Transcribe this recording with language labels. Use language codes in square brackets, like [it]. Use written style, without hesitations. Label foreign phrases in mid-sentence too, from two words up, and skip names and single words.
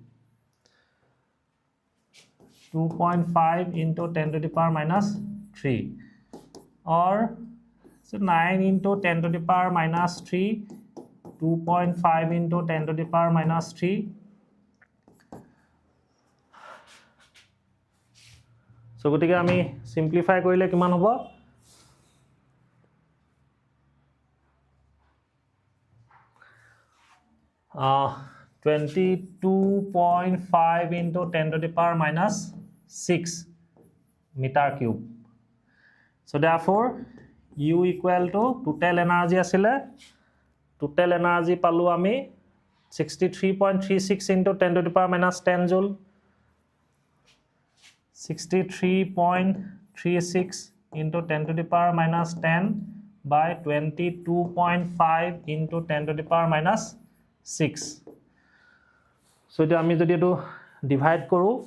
[en] 2.5 into 10 to the power minus 3 or so 9 into 10 to the power minus 3 2.5 into 10 to the power minus 3 so [as] গতিকে আমি simplify কৰিলে কিমান হ'ব [en] 22.5 into 10 to the power minus 6 meter cube. So therefore U equal to total energy asile total energy [as] পালোঁ আমি [en] 63.36 into 10 to the power minus 10 joule 63.36 into 10 to the power minus 10 by 22.5 into 10 to the power minus 6 so [as] এটা আমি যদি এটো ডিভাইড কৰো